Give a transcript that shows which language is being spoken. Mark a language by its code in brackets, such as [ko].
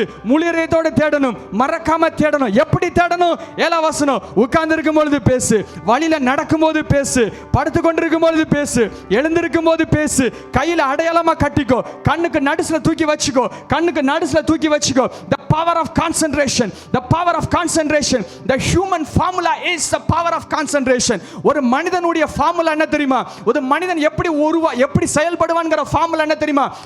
[ta] முழு இதயத்தோடு தேடணும், மறக்காம தேடணும். எப்படி தேடணும்? 7ஆம் வசனம், உட்கார்ந்து இருக்கும் பொழுது பேசு, வழியில நடக்கும் போது பேசு, படுத்து கொண்டிருக்கும் பொழுது பேசு, எழுந்திருக்கும் போது பேசு, கையில அடையாளமா கட்டிக்கோ, கண்ணுக்கு நடுசுல தூக்கி வச்சுக்கோ, கண்ணுக்கு நடுசுல தூக்கி வச்சுக்கோ. [en] The power of concentration, the power of concentration, the human formula is the power of concentration. [ta] ஒரு மனிதனுடைய ஃபார்முலா என்ன தெரியுமா? ஒரு மனிதன் எப்படி செயல்படுவான்ங்கற ஃபார்முலா என்ன தெரியுமா?